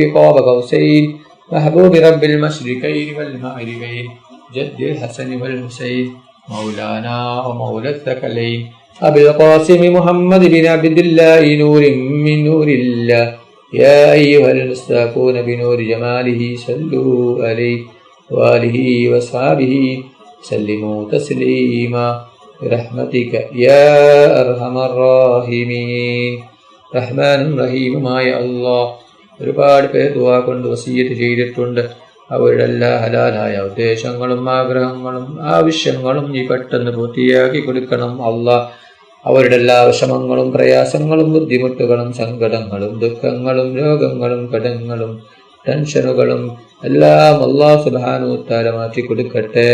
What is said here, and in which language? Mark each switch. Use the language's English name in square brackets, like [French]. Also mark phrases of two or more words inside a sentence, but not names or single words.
[Arabic] قاب قوسين محبوب رب المشرقين والمغربين جد الحسن والحسين مولانا ومولى الثقلين أبي القاسم محمد بن عبد الله نور من نور الله يا أيها المستاقون بنور جماله صلوا عليه وآله وأصحابه سلموا تسليما برحمتك يا أرحم الراحمين. [Malayalam] റഹ്മാനും റഹീമുമായ അല്ലാഹ് ഒരുപാട് പേർ ദുആ കൊണ്ട് വസിയ്യത്ത് ചെയ്തിട്ടുണ്ട്. അവരുടെ എല്ലാ ഹലാലായ ഉദ്ദേശങ്ങളും ആഗ്രഹങ്ങളും ആവശ്യങ്ങളും നീ പെട്ടെന്ന് പൂർത്തിയാക്കി കൊടുക്കണം അല്ലാഹ്. അവരുടെ എല്ലാ വിഷമങ്ങളും പ്രയാസങ്ങളും ബുദ്ധിമുട്ടുകളും സങ്കടങ്ങളും ദുഃഖങ്ങളും രോഗങ്ങളും കടങ്ങളും ടെൻഷനുകളും എല്ലാം അല്ലാഹു [Arabic] سبحانه وتعالى [Malayalam] മാറ്റി കൊടുക്കട്ടെ.